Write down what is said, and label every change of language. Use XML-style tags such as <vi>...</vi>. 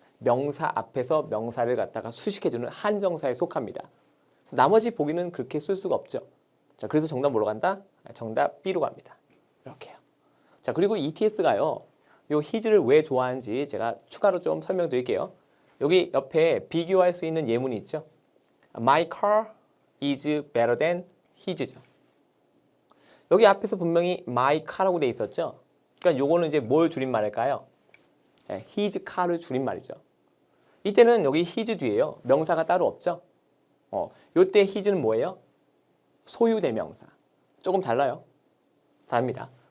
<ko>명사 앞에서 명사를 갖다가 수식해주는 한정사에 속합니다. 그래서 나머지 보기는 그렇게 쓸 수가 없죠. 자, 그래서 정답 뭐로 간다? 정답 B로 갑니다. 이렇게요. 자, 그리고 ETS가요. 요 his를 왜 좋아하는지 제가 추가로 좀 설명드릴게요. 여기 옆에 비교할 수 있는 예문이 있죠.</ko> <en>My car is better than his죠.</en> <ko>여기 앞에서 분명히 my car라고 돼 있었죠. 그러니까 요거는 이제 뭘 줄임말일까요? his car를 줄임말이죠. 이때는 여기 his 뒤에요. 명사가 따로 없죠. 요때 his는 뭐예요? 소유 대명사. 조금 달라요. 다릅니다.</ko>